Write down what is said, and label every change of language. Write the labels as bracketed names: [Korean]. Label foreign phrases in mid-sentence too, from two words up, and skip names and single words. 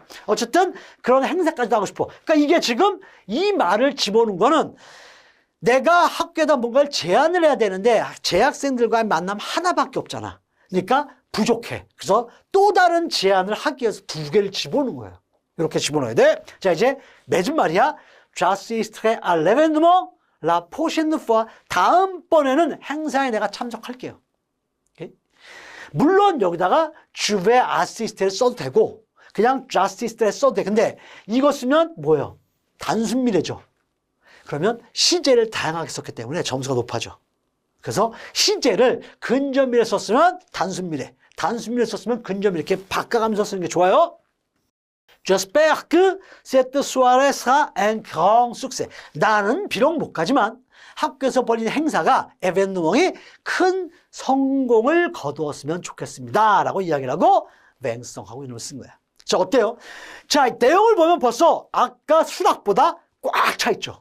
[Korean] 어쨌든 그런 행사까지도 하고 싶어. 그러니까 이게 지금 이 말을 집어넣은 거는 내가 학교에다 뭔가를 제안을 해야 되는데 재학생들과의 만남 하나밖에 없잖아. 그러니까 부족해. 그래서 또 다른 제안을 하기 위해서 두 개를 집어넣은 거예요. 이렇게 집어넣어야 돼. 자, 이제 맺은 말이야. [French] J'assisterai à l'événement la prochaine fois. [Korean] 다음번에는 행사에 내가 참석할게요. 오케이? 물론 여기다가 [French] je vais assister [Korean] 를 써도 되고 그냥 [French] j'assiste를 [Korean] 써도 돼. 근데 이거 쓰면 뭐예요? 단순미래죠. 그러면 시제를 다양하게 썼기 때문에 점수가 높아져. 그래서 시제를 근접미래 썼으면 단순미래, 단순미래 썼으면 근접미래 이렇게 바꿔가면서 쓰는 게 좋아요. [French] J'espère que cette soirée sera un grand succès. [Korean] 나는 비록 못 가지만 학교에서 벌인 행사가 에벤누멍이 큰 성공을 거두었으면 좋겠습니다. 라고 이야기를 하고 맹성하고 이름을 쓴 거야. 자, 어때요? 자, 내용을 보면 벌써 아까 수락보다 꽉 차 있죠.